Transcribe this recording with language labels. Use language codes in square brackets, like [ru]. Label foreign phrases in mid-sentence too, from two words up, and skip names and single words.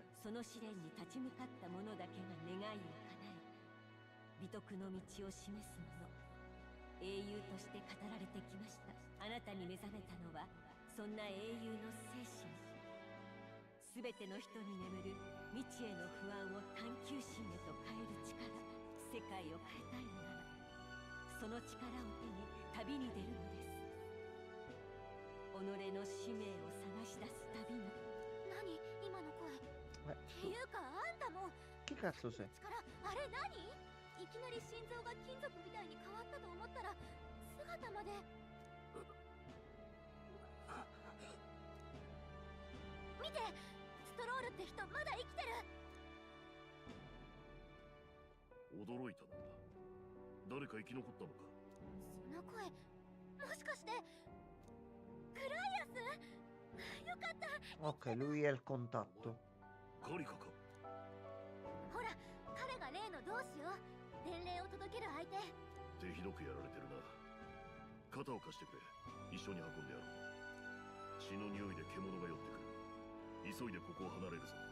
[ja] その試練に立ち向かった者だけが願いを叶え美徳の道を示す者英雄として語られてきましたあなたに目覚めたのはそんな英雄の精神すべての人に眠る未知への不安を探求心へと変える力世界を変えたいのならその力を手に旅に出るのです己の使命を探し出す旅の何今の声っていうかあんたも [it] Che cazzo sei? [ja] 力あれ何いきなり心臓が金属みたいに変わったと思ったら姿まで見てストロールって人まだ生きてる驚いたんだ。誰か生き残ったのか。その声もしかしてグライアスよかった [it] Ok, lui è il contatto. [ja] カリカか。ほら彼が例の同志よ伝令を届ける相手手ひどくやられてるな。肩を貸してくれ。一緒に運んでやろう。血の匂いで獣が寄ってくる。急いでここを離れるぞ。